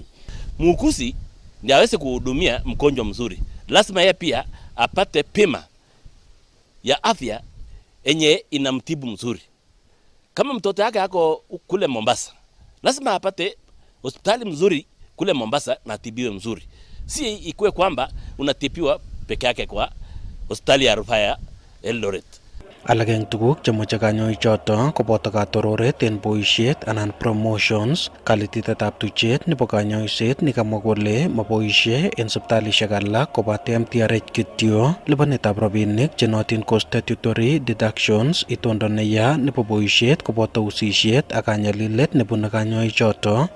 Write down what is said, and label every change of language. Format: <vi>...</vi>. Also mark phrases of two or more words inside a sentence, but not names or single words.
<sw>Muuguzi ndiye aweze kuhudumia mgonjwa mzuri, lazima yeye pia apate pima ya afya yenye inamtibu mzuri. Kama mtoto yake ako kule Mombasa, lazima apate hospitali mzuri kule Mombasa na atibiwe mzuri. Si ikuwe kwamba unatibiwa peke yake kwa hospitali ya rufaa ya Eldoret.</sw> <kln>Alak eng tuguk chemoche kanyoichoto koboto katororet en boisiet anan promotions, kalititetab tuchet nebo kanyoiset nekamwa kole maboisie en sipitalisiek alak kobate MTRH kityo, lipanetab rabinik chenotin ko</kln> <en>statutory deductions,</en> <kln>itondo neya nebo boisiet koboto usisiet ak kanyalilet nebune kanyoichoto.</kln>